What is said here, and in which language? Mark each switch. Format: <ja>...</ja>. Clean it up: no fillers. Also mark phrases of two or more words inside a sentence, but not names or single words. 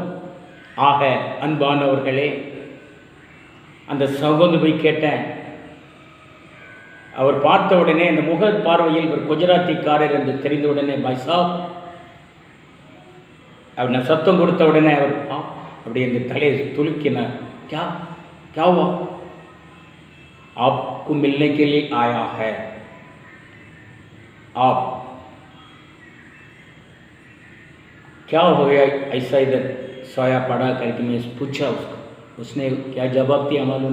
<ta>ஆக அன்பானவர்களே, அந்த சகோதரி கேட்டேன். அவர் பார்த்த உடனே அந்த முக பார்வையில் ஒரு குஜராத்திக்காரர் என்று தெரிந்த உடனே பைசாப் அவர் நான் சத்தம் கொடுத்த உடனே அவர் அப்படி இந்த தலையை துலுக்கினார்.</ta> <hi>क्या क्या हुआ? आपको मिलने के लिए आया है. आप क्या हो गया ऐसा इधर सोया पड़ा करके मैं पूछा उसको. उसने क्या जवाब दिया मालूम?</hi>